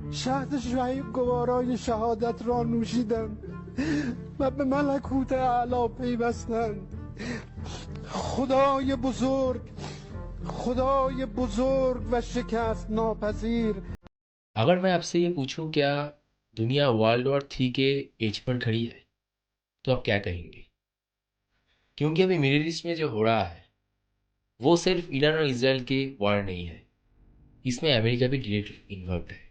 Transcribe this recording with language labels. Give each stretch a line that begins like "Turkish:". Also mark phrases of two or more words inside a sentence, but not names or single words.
Persian: شهد شعیب گوارای شهادت را نوشیدند و به ملکوت اعلی پیوستند. خدای بزرگ و شکست ناپذیر.
Hindi: अगर मैं आपसे ये पूछूं क्या दुनिया
English: world war 3
Hindi: के एज पर खड़ी है तो आप क्या कहेंगे? क्योंकि अभी मिडिल ईस्ट में जो हो रहा है वो सिर्फ ईरान और इसराइल की वॉर नहीं है, इसमें अमेरिका भी
English: direct involve
Hindi: है।